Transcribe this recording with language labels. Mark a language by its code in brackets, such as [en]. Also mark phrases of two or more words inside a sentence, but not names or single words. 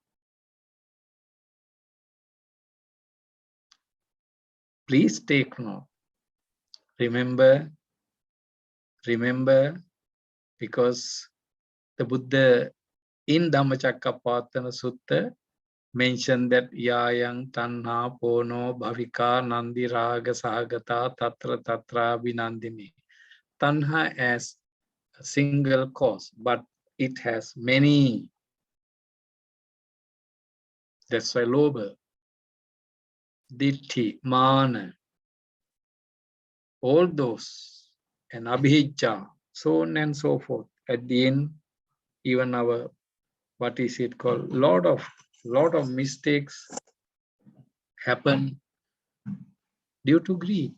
[en] Please take note. Remember, because the Buddha in Dhammacakkappavattana Sutta mentioned that [pi] yayang tanha pono bhavika nandi raga sahagata tatra binandini. [en] Tanha as a single cause, but it has many. That's why [pi] lobha, ditti, mana, [en] all those, and abhijja, so on and so forth. At the end, even our, what is it called? Lot of mistakes happen due to greed.